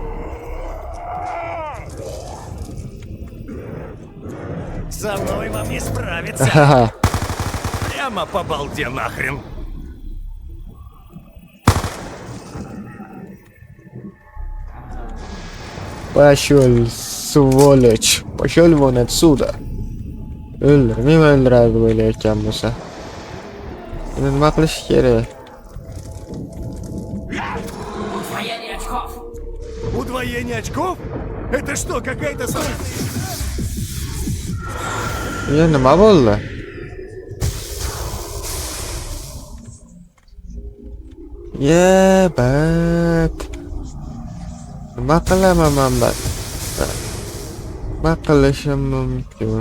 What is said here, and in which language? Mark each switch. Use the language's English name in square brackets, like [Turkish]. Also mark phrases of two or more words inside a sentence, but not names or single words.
[Russian] Со мной вам не справиться! Прямо по балде нахрен! Pashol, сволочь. Пошёл вон отсюда. [Uzbek] O'ldirmayman, o'ldiradi deb o'ylayotgan bo'lsa. Endi nima qilish kerak? [Russian] Удвоение очков. Удвоение очков? Это что, какая-то [Uzbek] Ya nima bo'ldi? Bat. Nima qilaman men bat? Nima qilishim mumkin?